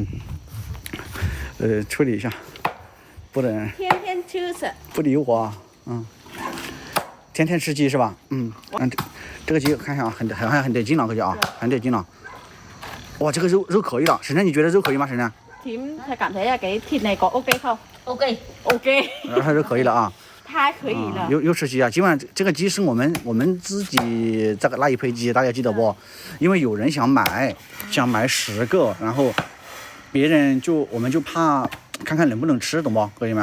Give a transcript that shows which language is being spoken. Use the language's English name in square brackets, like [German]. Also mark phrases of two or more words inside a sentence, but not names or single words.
[Chinese] 处理一下，不能。天天吃是。不理我啊，天天吃鸡是吧？这个鸡看一下啊，好像很得劲了，哥姐啊，很得劲了。哇，这个肉可以了，婶婶你觉得肉可以吗？婶婶？ [Vietnamese] Thím cảm thấy là cái thịt này có ok không? Ok. [Chinese] 还是可以了啊。太可以了。又吃鸡啊！今晚这个鸡是我们自己这个那一批鸡，大家记得不？因为有人想买10个，然后别人我们就怕看看能不能吃，懂不，哥姐们？